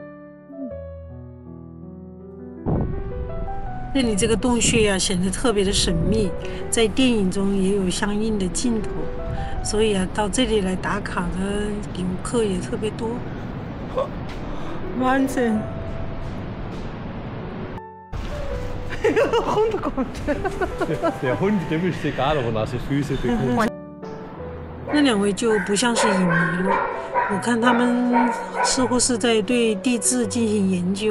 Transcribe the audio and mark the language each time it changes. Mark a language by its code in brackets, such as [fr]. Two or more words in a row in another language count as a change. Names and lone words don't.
[zh] 这里这个洞穴显得特别的神秘，在电影中也有相应的镜头，所以到这里来打卡的游客也特别多。 [de] 完整。Hund kommt. Der Hund, dem ist egal, ob er nasse Füße bekommt. [zh] 那两位就不像是影迷了，我看他们似乎是在对地质进行研究。